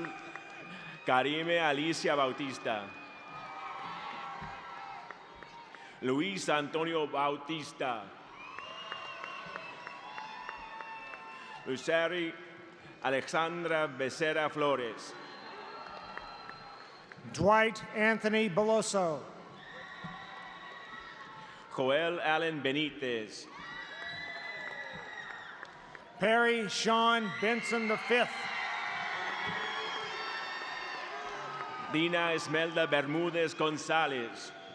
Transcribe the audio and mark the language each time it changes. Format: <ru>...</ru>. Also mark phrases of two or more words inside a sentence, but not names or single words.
<en>Karime Alicia Bautista. Luis Antonio Bautista. Luceri Alexandra Becerra Flores. Dwight Anthony Beloso. Joel Allen Benitez. Perry Sean Benson V. Dina Esmelda Bermúdez González.</en>